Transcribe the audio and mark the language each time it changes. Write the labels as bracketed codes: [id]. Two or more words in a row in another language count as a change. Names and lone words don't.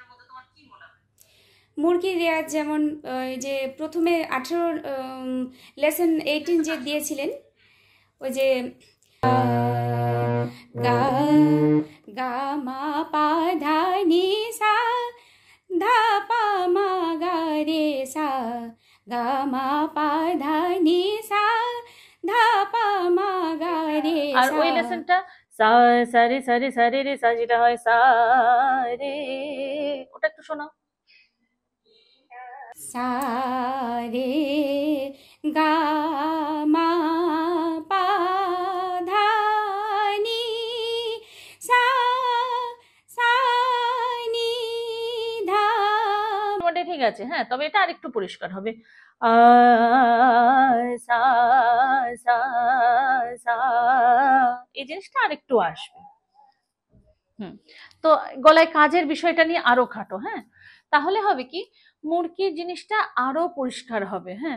[bn] মুরগির রেয়াজ যেমন, ওই যে প্রথমে 18 লেসন 18 যে দিয়েছিলেন, ওই যে গা গা মা পা ধা নি সা, ধা পা মা গা রে সা, গা মা পা ধা নি সা, ধা পা মা গা রে আর সা। ওই লেসনটা সা, সারে সারে সারে রে সা, যেটা হয় সা রে, ওটা একটু শোনাও। सा रे गा मा पा धा नी सा, सा नी धा। মোটামুটি ঠিক আছে, হ্যাঁ, তবে এটা আরেকটু পরিষ্কার হবে। আ, সা, সা, সা, এই জিনিসটা আরেকটু আসবে। হুম। তো গলায় কাজের বিষয়টা নিয়ে আরো খাটো, হ্যাঁ, তাহলে হবে কি, মুরগির জিনিসটা আরো পরিষ্কার হবে, হ্যাঁ।